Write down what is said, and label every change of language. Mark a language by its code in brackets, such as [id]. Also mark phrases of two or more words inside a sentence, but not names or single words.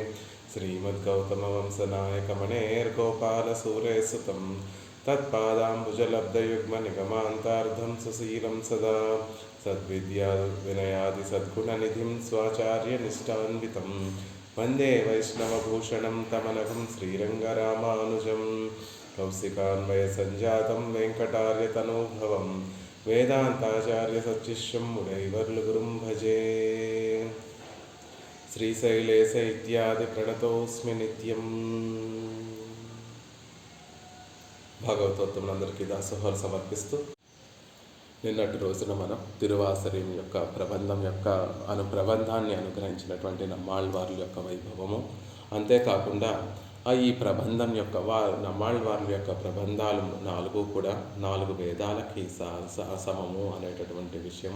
[sa] श्रीमद्गौतमवंशनायकमणेर्गोपालसूरेसुतं तत्पादाम्बुजलब्धयुग्मनिगमान्तार्धं सुशीलं सदा सद्विद्याविनयादिसद्गुणनिधिं स्वाचार्यनिष्ठान्वितं वन्दे वैष्णवभूषणं तमनघं श्रीरङ्गरामानुजं कौशिकान्वयसञ्जातं वेङ्कटार्यतनूभवं वेदान्ताचार्यसच्शिष्यं मुरैवर्लुगुरुं भजे। శ్రీశైలేశ ఇత్యాది ప్రణతోస్మి నిత్యం. [te] భాగవతోత్తములందరికీ దాసోహాలు సమర్పిస్తూ నిన్నటి రోజున మనం తిరువాసరిం యొక్క ప్రబంధం యొక్క ప్రబంధాన్ని అనుగ్రహించినటువంటి నమ్మాళ్వార్ల యొక్క వైభవము, అంతేకాకుండా ఈ ప్రబంధం యొక్క నమ్మాళ్వార్ల యొక్క ప్రబంధాలు 4 కూడా 4 వేదాలకి సమము అనేటటువంటి విషయము.